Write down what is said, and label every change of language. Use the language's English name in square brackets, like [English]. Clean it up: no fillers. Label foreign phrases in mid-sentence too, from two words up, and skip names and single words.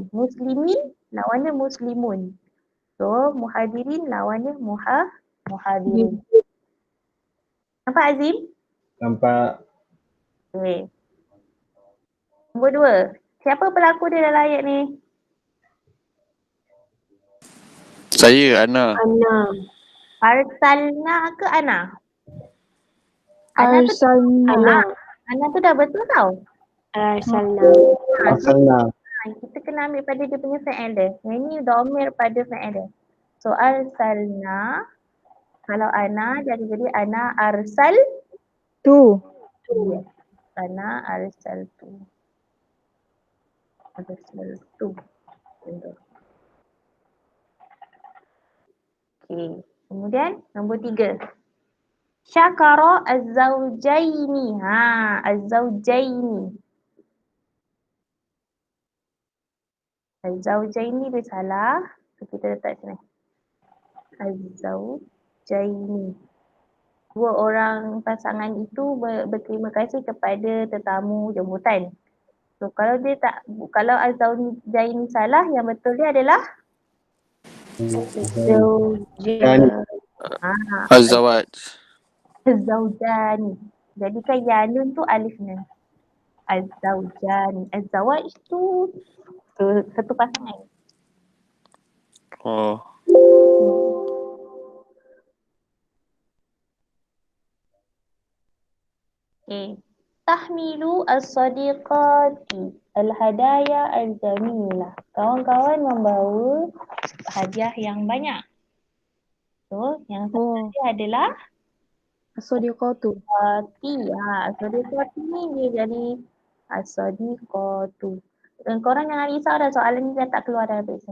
[Malay] Muslimin lawannya muslimun. So muhadirin lawannya muhadirin. Nampak Azim? Nampak. Okay. Nombor 2. Siapa pelakon dia dalam ayat ni? Saya, Ana. Ana. Arsalna ke Ana? Ana tu Arsalna. Ana. Ana tu dah betul tau. Arsalna. Arsalna. Kita kena ambil pada dia punya fa'il dia. Yang ni dhamir pada fa'il dia. So arsalna, kalau ana dia akan jadi [Arabic] ana arsal. [Malay] Tu. Yes. [Arabic] Ana arsal [Malay] tu. Arsal tu. Okay. Kemudian nombor 3. [Arabic] Syakara az-zawjaini. [Malay] Az-zawjaini. Az-zawjaini dia salah. So, kita letak sini. Az-zawjaini. Dua orang pasangan itu berterima kasih kepada tetamu jemputan. So kalau az-zawjaini salah, yang betul dia adalah Zawja. Az-zawaj. az-zawjani. Jadikan ya nun tu alif nun. Az-zawjani. Az-zawaj tu satu pasangan. Oh. Okay. [Arabic] Tahmilu as-sadiqati al-hadaya al-jamilah. [Malay] Kawan-kawan membawa hadiah yang banyak. So, yang satu dia adalah As-sadiqatu. as-sadiqati ni dia jadi as-sadiqatu. Dan korang jangan risau dah, soalan ni dah tak keluar dah habis.